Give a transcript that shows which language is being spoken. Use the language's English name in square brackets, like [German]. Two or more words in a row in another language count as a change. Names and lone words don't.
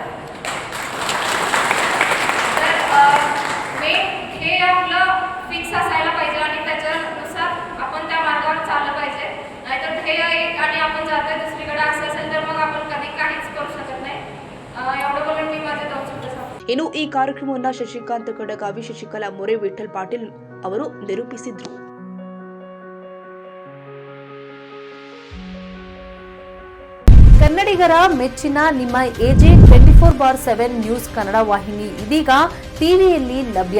[Marathi] तर हे आपलं फिक्स असायला पाहिजे आणि त्याच्यानुसार आपण त्या मार्गावर चाललं पाहिजे. नाहीतर ध्येय एक आणि आपण जातोय दुसरीकडे असं असेल तर मग आपण कधी काहीच करू शकत नाही. एवढं बोलून मी माझे 2 शब्द सांगतो. [Kannada] ಇನ್ನು ಈ ಕಾರ್ಯಕ್ರಮವನ್ನು ಶಶಿಕಾಂತ್ ಕಡಗಾವಿ, ಶಶಿಕಲಾ ಮೊರೆ, ವಿಠಲ್ ಪಾಟೀಲ್ ಅವರು ನಿರೂಪಿಸಿದ್ರು. ಕನ್ನಡಿಗರ ಮೆಚ್ಚಿನ ನಿಮ್ಮ ಎಜೆ 24/7 ನ್ಯೂಸ್ ಕನ್ನಡ ವಾಹಿನಿ ಇದೀಗ ಟಿವಿಯಲ್ಲಿ ಲಭ್ಯ.